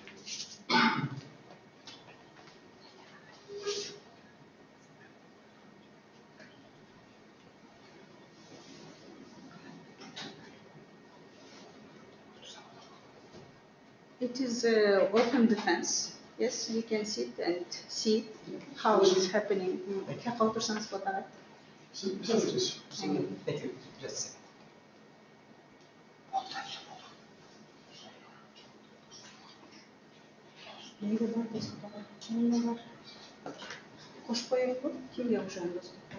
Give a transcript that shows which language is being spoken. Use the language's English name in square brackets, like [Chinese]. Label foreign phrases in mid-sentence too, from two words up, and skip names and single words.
[English] It is open defense. Yes, you can sit and see how it's happening. [Kazakh] Как отырсаңыз фотоға. [Russian] Садитесь. [English] Thank you. Just a second. [Kazakh] Неге бар фотоға? Неге бар? Қосып қояйық қой, кімге [Russian] уже доступ?